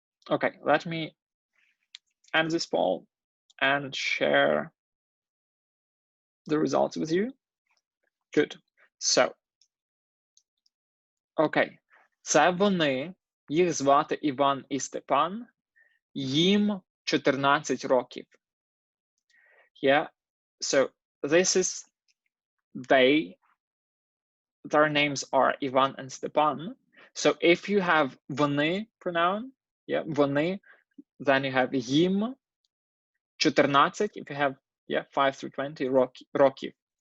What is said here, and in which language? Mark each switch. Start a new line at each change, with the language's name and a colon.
English: Okay, let me end this poll and share the results with you. Good. So, okay.
Ukrainian: Це вони, їх звати Іван і Степан, їм 14 років.
English: Yeah, so this is they, their names are Ivan and Stepan. So if you have вони pronoun, yeah, вони, then you have їм, 14, if you have 5 through 20 років.